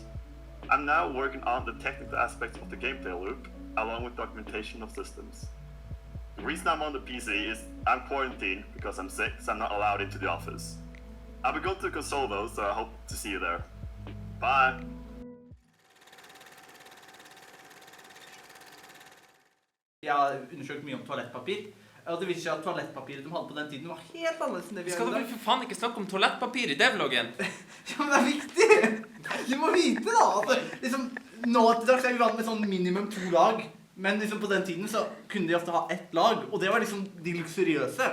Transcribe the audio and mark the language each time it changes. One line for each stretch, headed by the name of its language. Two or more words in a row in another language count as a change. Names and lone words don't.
English: I'm now working on the technical aspects of the gameplay loop, along with documentation of systems. The reason I'm on the PC is I'm quarantined because I'm sick, so I'm not allowed into the office. I'll be going to the console though, so I hope to see you there. Bye!
Norwegian: Jeg har undersøkt mye om toalettpapir, og det viser seg at toalettpapiret de hadde på den tiden var helt annerledes enn det vi Skal har i dere dag. for faen ikke snakke om toalettpapir i devloggen? Ja, men det er viktig! Du må vite da, at liksom, nå til dags er vi vant med sånn minimum 2 lag, men liksom på den tiden så kunne de ofte ha 1 lag, og det var liksom de luksuriøse.